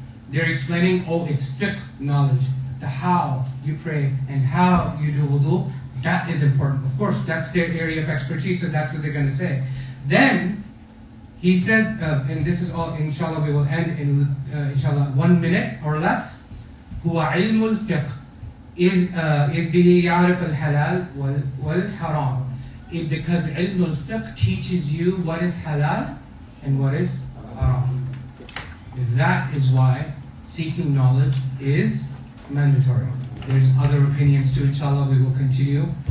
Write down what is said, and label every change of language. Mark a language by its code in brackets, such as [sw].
[en] They're explaining, it's fiqh knowledge, the how you pray and how you do wudu. That is important. Of course, that's their area of expertise, so that's what they're going to say. Then he says, and this is all, inshallah, we will end in inshallah 1 minute or less. [ar] هو علم الفقه إذ به يعرف الحلال والحرام. [en] Because علم الفقه teaches you what is halal and what is haram. That is why seeking knowledge is mandatory. There's other opinions too, inshallah, we will continue.